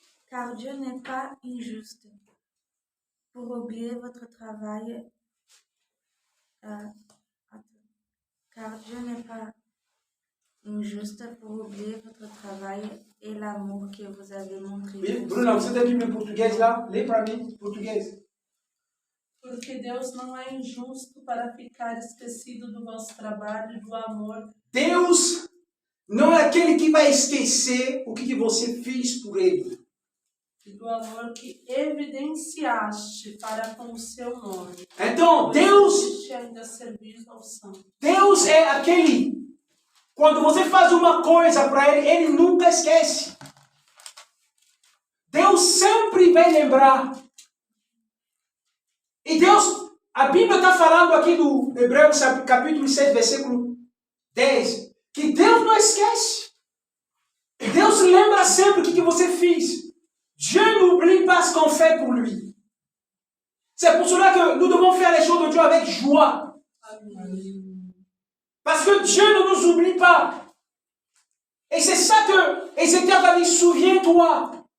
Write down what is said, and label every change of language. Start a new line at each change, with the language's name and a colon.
French: Car Dieu n'est pas injuste pour oublier votre travail. Car Dieu n'est pas injuste pour oublier votre travail et l'amour que vous avez montré.
Portuguese: Oui, Bruna, você tem a Bíblia em português lá? Lê para mim, português. Porque Deus não é injusto para ficar esquecido do vosso trabalho e do amor. Deus não é aquele que vai esquecer o que você fez por ele. E do amor que evidenciaste para com o seu nome. Então, Deus ainda servis ao santo. Deus é aquele, quando você faz uma coisa para ele, ele nunca esquece. Deus sempre vai lembrar. E Deus, a Bíblia está falando aqui do Hebreus capítulo 6, versículo 10, que Deus não esquece. Deus lembra sempre o que você fez.
French: Dieu n'oublie pas ce qu'on fait pour lui. C'est pour cela que nous devons faire les choses de Dieu avec joie. Parce que Dieu ne nous oublie pas. Et c'est ça que Ézéchiel a dit, souviens-toi.